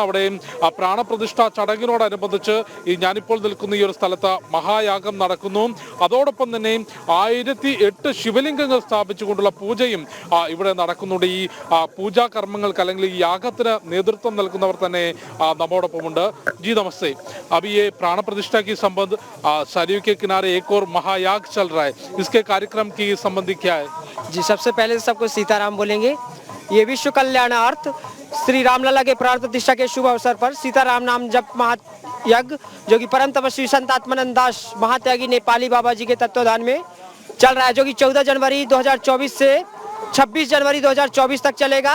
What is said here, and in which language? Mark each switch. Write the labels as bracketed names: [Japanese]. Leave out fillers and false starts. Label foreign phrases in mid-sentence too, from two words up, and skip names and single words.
[Malayalam] അവിടെ പ്രാണപ്രതിഷ്ഠാ ചടങ്ങിനോടനുബന്ധിച്ച് ഞാനിപ്പോൾ നിൽക്കുന്ന ഈ ഒരു സ്ഥലത്ത് മഹായാഗം നടക്കുന്നു. അതോടൊപ്പം തന്നെ 1008 ശിവലിംഗങ്ങൾ സ്ഥാപിച്ചുകൊണ്ടുള്ള പൂജയും ഇവിടെ നടക്കുന്നുണ്ട്. ഈ പൂജാ കർമ്മങ്ങൾക്ക് അല്ലെങ്കിൽ ഈ യാഗത്തിന് നേതൃത്വം നൽകുന്നവർ തന്നെ നമ്മോടൊപ്പമുണ്ട്. [Hindi] जी नमस्ते। अभी ये प्राण प्रतिष्ठा की संबंध सरयू के किनारे एक और महायाग चल रहा है, इसके कार्यक्रम की संबंधी क्या है? जी, सबसे पहले सबको सीताराम बोलेंगे। ये विश्व कल्याणार्थ श्री रामलला के प्राण प्रतिष्ठा के शुभ अवसर पर सीताराम नाम जप महायज्ञ, जो कि परम तपस्वी संत आत्मानंद दास महात्यागी नेपाली बाबा जी के तत्वाधान में चल रहा है, जो कि 14 जनवरी 2024 से 26 जनवरी 2024 तक चलेगा।